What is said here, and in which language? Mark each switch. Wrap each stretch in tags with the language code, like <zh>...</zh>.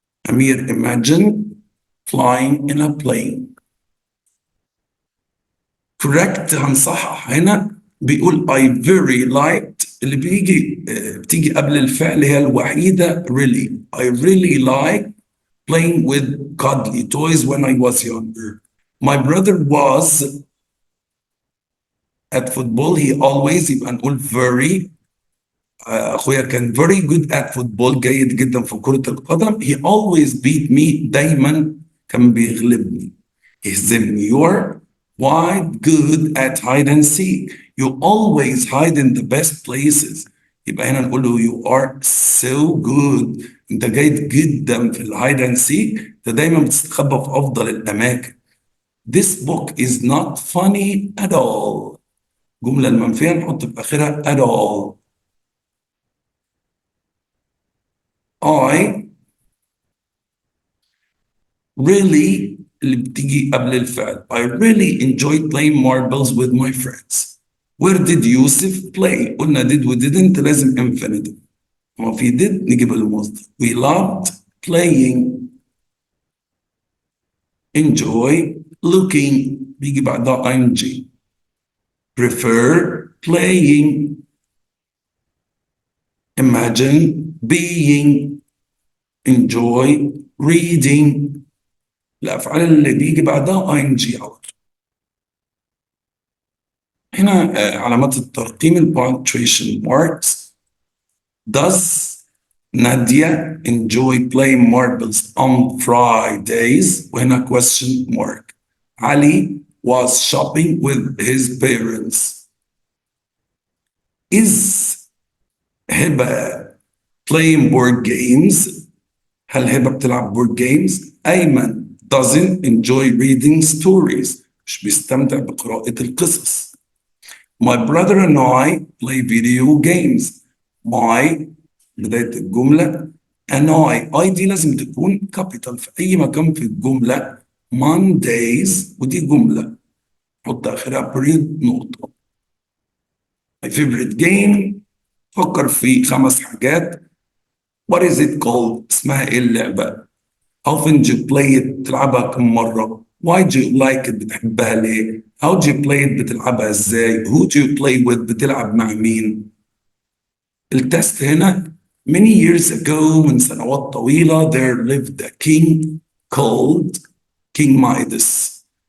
<en>أمير imagine flying in a plane.</en> <ar>Correct هنصحح هنا بيقول</ar> <en>I very liked</en> <ar>اللي بتيجي قبل الفعل هي الوحيدة really.</ar> <en>I really like playing with cuddly toys when I was younger. My brother was at football. He always</en> <ar>يبقى نقول</ar> <en>very.</en> <ar>أخويا كان</ar> <en>very good at football</en> <ar>جيد جدا في كرة القدم.</ar> <en>He always beat me</en> <ar>دايما كان بيغلبني يهزمني.</ar> <en>You are quite good at hide and seek. You always hide in the best places.</en> <ar>يبقى هنا نقول له</ar> <en>you are so good.</en> <ar>أنت جيد جدا في الهايد and seek. أنت دايما بتستخبى في أفضل الأماكن.</ar> <en>This book is not funny at all.</en> <ar>الجملة المنفية نحط في آخرها at all.</ar> <en>I really</en> <ar>اللي بتيجي قبل الفعل.</ar> <en>I really enjoyed playing marbles with my friends. Where did Yusuf play? قلنا did و didn't لازم infinitive.</en> <ar>ما في did نجيب المصدر.</ar> <en>We loved playing. Enjoy looking</en> <ar>بيجي بعدها</ar> <en>ing. Prefer playing. Imagine being. Enjoy reading.</en> <ar>الأفعال اللي بيجي بعدها ing على طول. هنا علامات الترقيم</ar> <en>punctuation marks. Does Nadia enjoy playing marbles on Fridays?</en> <ar>وهنا</ar> <en>question mark. Ali was shopping with his parents. Is Heba playing board games?</en> <ar>هل هبة بتلعب</ar> <en>board games؟ Ayman doesn't enjoy reading stories.</en> <ar>مش بيستمتع بقراءة القصص.</ar> <en>My brother and I play video games.</en> <ar>My بداية الجملة and I دي لازم تكون capital في أي مكان في الجملة. Mondays ودي جملة حط آخرها period نقطة.</ar> <en>My favorite game</en> <ar>فكر في 5 حاجات.</ar> <en>What is it called؟</en> <ar>اسمها إيه اللعبة؟</ar> <en>How often do you play it؟</en> <ar>تلعبها كم مرة؟</ar> <en>Why do you like it؟</en> <ar>بتحبها ليه؟</ar> <en>How do you play it؟</en> <ar>بتلعبها ازاي؟</ar> <en>Who do you play with؟</en> <ar>بتلعب مع مين؟ التست هنا</ar> <en>many years ago</en> <ar>من سنوات طويلة</ar> <en>there lived a king called King Midas</en>